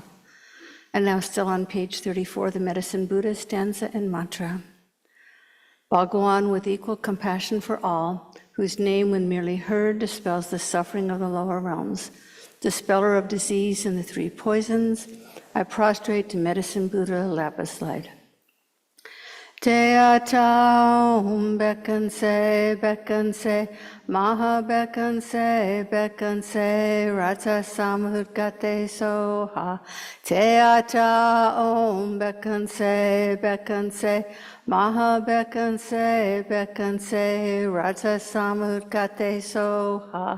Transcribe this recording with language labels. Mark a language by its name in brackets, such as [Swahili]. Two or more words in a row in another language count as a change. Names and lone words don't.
[English] And now still on page 34, the Medicine Buddha stanza and mantra. Bhagawan, with equal compassion for all, whose name when merely heard dispels the suffering of the lower realms, dispeller of disease and the three poisons, I prostrate to Medicine Buddha lapis light. [Sanskrit] Te ata om bekanse, maha bekanse, rata samudgate soha. Te ata om bekanse, maha bekanse, rata samudgate soha.